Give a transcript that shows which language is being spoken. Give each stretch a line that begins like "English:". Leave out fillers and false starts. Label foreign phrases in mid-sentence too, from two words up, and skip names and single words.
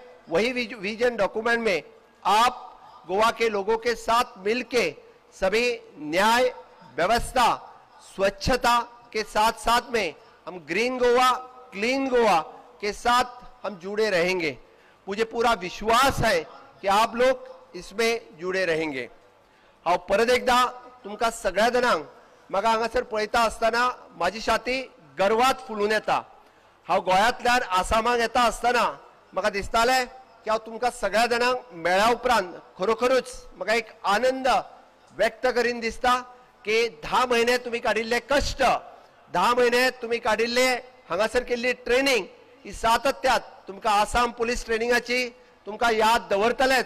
Hindi: वही
English: vision document
Hindi: में आप गोवा के लोगों के साथ मिलके सभी न्याय व्यवस्था स्वच्छता के साथ साथ में हम
English: green Goa clean Goa
Hindi: के साथ हम जुड़े रहेंगे। मुझे पूरा विश्वास है कि आप लोग इसमें जुड़े रहेंगे।
Konkani: हांव परत एकदा तुमकां सगळ्या जाणांक म्हाका हांगासर पळयता आसतना म्हाजी छाती गर्वात फुलून येता। हांव गोंयांतल्यान आसामाक येता आसतना म्हाका दिसतालें की हांव तुमकां सगळ्या जाणांक मेळ्ळ्या उपरांत खरोखरूच म्हाका एक आनंद व्यक्त करीन दिसता की 10 महिने तुम्ही काडिल्ले कश्ट, 10 महिने तुम्ही काडिल्ले हांगासर केल्ली ट्रेनिंग, ही सातत्यात तुमकां आसाम पुलीस ट्रेनिंगाची तुमकां याद दवरतलेच।